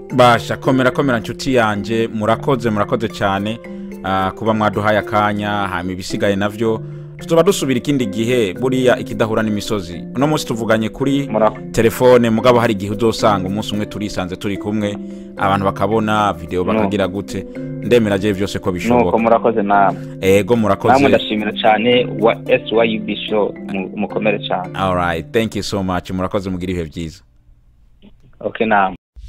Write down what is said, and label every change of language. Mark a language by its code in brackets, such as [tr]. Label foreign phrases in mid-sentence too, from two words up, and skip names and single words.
[rn] Basha komera nshuti yanje murakoze cyane kuba mwaduhaye akanya hama ibisigaye navyo tuzoba dusubira ikindi gihe buriya ikidahura n'imisozi uno munsi tuvuganye kuri telefone mugabo hari igihe uzosanga umunsi umwe turisanze turi kumwe abantu bakabona video bakagira gute ndemera je byose ko bishoboka nuko murakoze namwe ego murakoze namwe ndashimira cyane wa SYUB show mukomere cyane. [en] All right, thank you so much, [rn] murakoze mugira ibihe byiza. Okay namwe.